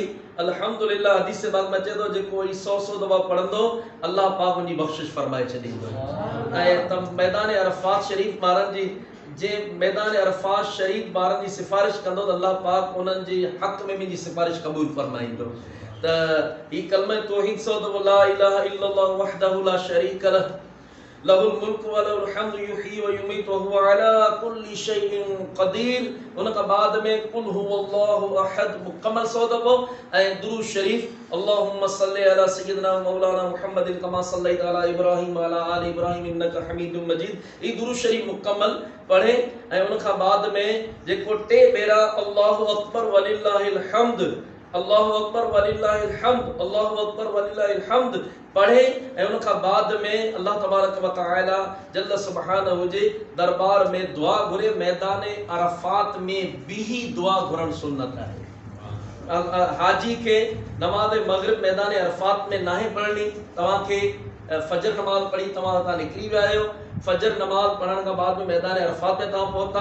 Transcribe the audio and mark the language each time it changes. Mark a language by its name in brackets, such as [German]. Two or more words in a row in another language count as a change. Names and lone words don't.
[Sindhi] अल्हम्दुलिल्लाह हदीस पाक में अचे थो जेको ई 100 दफ़ा पढ़ंदो अल्लाह पाक उनजी बख़्शिश फरमाए छॾींदो। ऐं त मैदान अरफात शरीफ ॿारनि जी जे मैदान अरफात शरीफ ॿारनि जी सिफ़ारिश कंदो त अल्लाह पाक उन्हनि जे हक़ में मुंहिंजी सिफ़ारिश क़बूल फरमाईंदो। त ही कलमा तौहीद 100 दफ़ा [Arabic] لا إله إلا الله وحده لا شريك له له الملك وله الحمد يحيي ويميت وهو على كل شيء قدير. [Sindhi] उन खां बाद में [Arabic] قل هو الله أحد [Sindhi] मुकम्मल 100 दफ़ो ऐं दुरूद शरीफ [Arabic] اللهم صل على سيدنا مولانا محمد كما صليت على إبراهيم وعلى آل إبراهيم إنك حميد مجيد. [Sindhi] ई दुरूद शरीफ मुकम्मल पढ़े ऐं उन खां बाद में जेको 3 भेरा [Arabic] الله أكبر ولله الحمد, الله أكبر ولله الحمد, الله أكبر ولله الحمد [Sindhi] पढ़े ऐं उन खां बाद में [Arabic] الله تبارك وتعالى جل سبحانه [Sindhi] जे दरबार में दुआ घुरे। मैदान अरफात में भी दुआ घुरण सुन्नत आहे। हाजी के नमाज मगरिब मैदान अरफात में नाहे पढ़नी। तव्हां खे फजर नमाज पढ़ी तव्हां हितां निकिरी विया आहियो, फजर नमाज पढ़ण खां बाद में मैदान अरफात में तव्हां पहुता।